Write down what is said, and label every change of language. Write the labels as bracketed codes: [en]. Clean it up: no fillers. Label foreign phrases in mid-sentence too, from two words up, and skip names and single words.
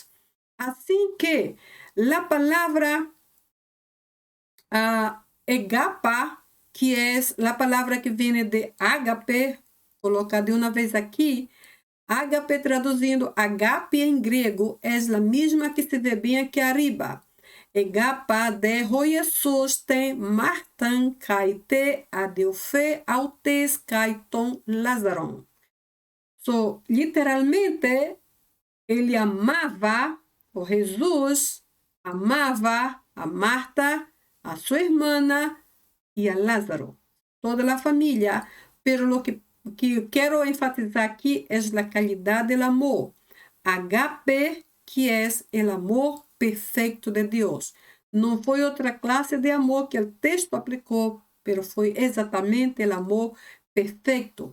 [pt] Assim que a palavra egapa, que é a palavra que vem de ágape, colocar de uma vez aqui, ágape traduzindo agape em grego, é a mesma que se vê bem aqui arriba. [el] Ἠγάπα δὲ Ἰησοῦς τὴν Μάρθαν καὶ τὴν ἀδελφὴν αὐτῆς καὶ τὸν Λάζαρον. [pt] Literalmente, ele amava, o Jesus amava a Marta, a sua irmã e a Lázaro, toda a família. [es] Pero lo que [pt] quero enfatizar aqui é a qualidade do amor. Agape, que é o amor perfeito de Deus. Não foi outra classe de amor que o texto aplicou, pero foi exatamente o amor perfeito.